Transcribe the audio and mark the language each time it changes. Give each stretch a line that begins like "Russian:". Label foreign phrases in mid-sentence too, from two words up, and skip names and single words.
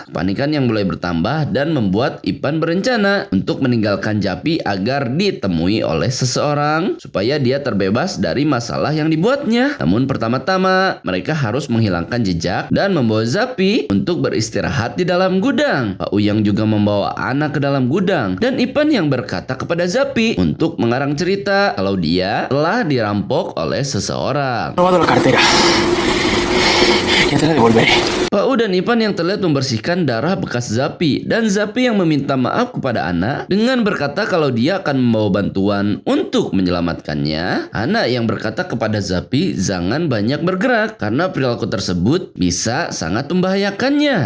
Indonesian: Panikan yang mulai bertambah dan membuat Ipan berencana untuk meninggalkan Japi agar ditemui oleh seseorang supaya dia terbebas dari masalah yang dibuatnya. Namun pertama-tama mereka harus menghilangkan jejak dan membawa Japi untuk beristirahat di dalam gudang. Fau yang juga membawa anak ke dalam gudang, dan Ipan yang berkata kepada Japi untuk mengarang cerita kalau dia telah dirampok oleh seseorang.
Spanish: Robado la cartera. Ya te la devolveré.
Indonesian: Fau dan Ipan yang terlihat membersihkan darah bekas Japi, dan Japi yang meminta maaf kepada Ana dengan berkata kalau dia akan membawa bantuan untuk menyelamatkannya. Ana yang berkata kepada Japi jangan banyak bergerak karena perilaku tersebut bisa sangat membahayakannya.